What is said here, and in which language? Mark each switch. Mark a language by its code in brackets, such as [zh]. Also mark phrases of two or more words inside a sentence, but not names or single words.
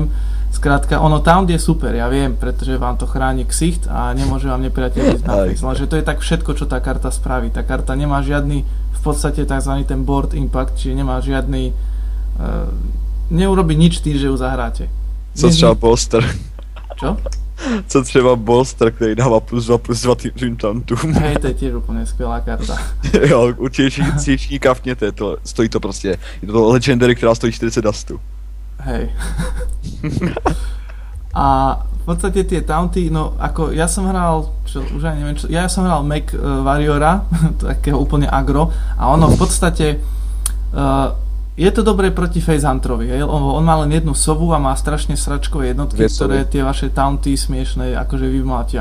[sk] Skrátka, taunt je super, ja viem, pretože vám to chráni ksicht a nemôže vám nepriateľ ísť na face, lenže to je tak všetko, čo tá karta spraví. Tá karta nemá žiadny, v podstate tzv. Ten [en] board impact, [sk] čiže nemá žiadny, neurobi nič tým, že ju zahráte. [cs] Co třeba bolster? [sk] Čo? [cs] Co třeba bolster, který dává +2/+2 tým tauntům. [sk] Hej, to je tiež úplne skvělá karta. [cs] Jo, určitě si kafněte, stojí to prostě, je to legendary, která stojí 40 dustu. [sk] Hej. A v podstate tie taunty, no ako ja som hral, už aj neviem čo, ja som hral Mech Warriora, takého úplne agro, a ono v podstate je to dobré proti Facehunterovi, on má len jednu sovu a má strašne sračkové jednotky, ktoré tie vaše taunty smiešné akože vymlátia.